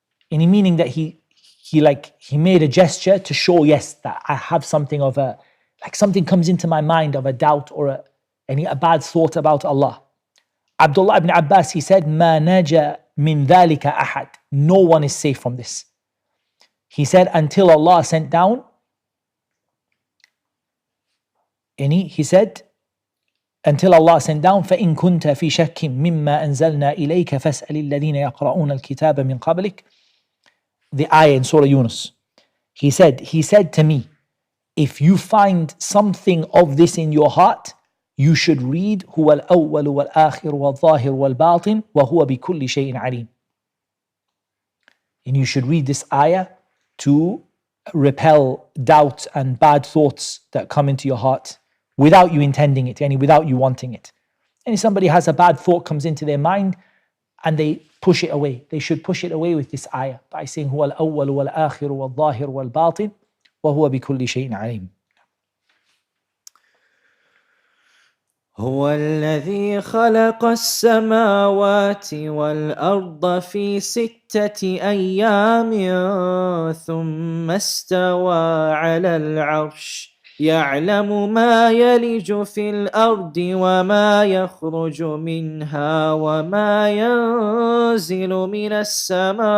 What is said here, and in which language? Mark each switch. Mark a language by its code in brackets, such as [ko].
[en] And meaning that he made a gesture to show, yes, that I have something of a, like something comes into my mind of a doubt or a bad thought about Allah. [ar] Abdullah ibn Abbas, [en] he said, [ar] Ma naja min dhalika ahad. [en] No one is safe from this. He said, until Allah sent down He said, until Allah sent down, [ar] فَإِن كُنْتَ فِي شَكٍّ مِمَّا أَنزَلْنَا إِلَيْكَ فَاسْأَلِ الَّذِينَ يَقْرَؤُونَ الْكِتَابَ مِنْ قَبْلِكَ. [en] The ayah in Surah Yunus. He said to me, if you find something of this in your heart, you should read [ar] هُوَ الْأَوَّلُ وَالْآخِرُ وَالظَّاهِرُ وَالْبَاطِنُ وَهُوَ بِكُلِّ شَيْءٍ عَلِيمٌ. [en] And you should read this ayah to repel doubts and bad thoughts that come into your heart without you intending it, and without you wanting it. And if somebody has a bad thought comes into their mind and they push it away, they should push it away with this ayah by saying [ar] هُوَ الْأَوَّلُ وَالْآخِرُ وَالظَّاهِرُ وَالْبَاطِنُ وَهُوَ بِكُلِّ شَيْءٍ عَلِيمٌ. هو الذي خلق السماوات والأرض في 6 أيام ثم استوى على العرش يعلم ما يلج في الأرض وما يخرج منها وما ينزل من السماء